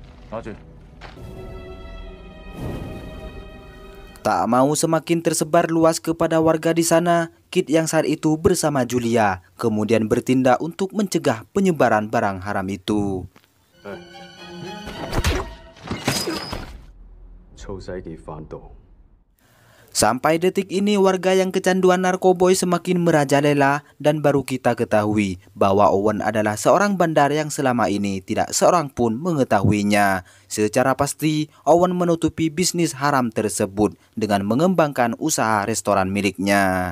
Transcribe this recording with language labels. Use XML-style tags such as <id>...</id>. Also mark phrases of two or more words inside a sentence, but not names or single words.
<yue>拿住。</yue> <id>Tak mau semakin tersebar luas kepada warga di sana, Kit yang saat itu bersama Julia kemudian bertindak untuk mencegah penyebaran barang haram itu.</id> <yue>臭世傑販毒。</yue> <id>Sampai detik ini warga yang kecanduan narkoboy semakin merajalela dan baru kita ketahui bahwa Owen adalah seorang bandar yang selama ini tidak seorang pun mengetahuinya. Secara pasti, Owen menutupi bisnis haram tersebut dengan mengembangkan usaha restoran miliknya.</id>